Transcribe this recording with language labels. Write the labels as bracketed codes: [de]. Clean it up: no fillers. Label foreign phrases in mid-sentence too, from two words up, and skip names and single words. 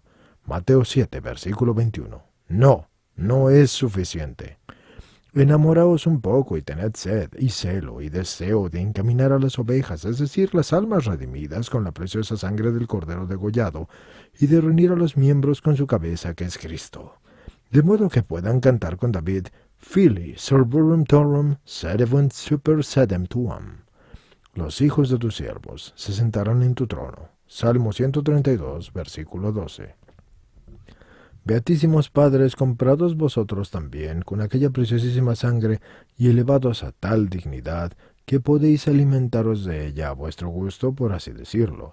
[es] Mateo 7, versículo 21. No es suficiente. Enamoraos un poco y tened sed y celo y deseo de encaminar a las ovejas, es decir, las almas redimidas con la preciosa sangre del Cordero degollado, y de reunir a los miembros con su cabeza que es Cristo, de modo que puedan cantar con David, [la] Fili servorum torum sedevunt super sedem tuam. [es] Los hijos de tus siervos se sentarán en tu trono. Salmo 132, versículo 12. Beatísimos padres, comprados vosotros también con aquella preciosísima sangre y elevados a tal dignidad que podéis alimentaros de ella a vuestro gusto, por así decirlo.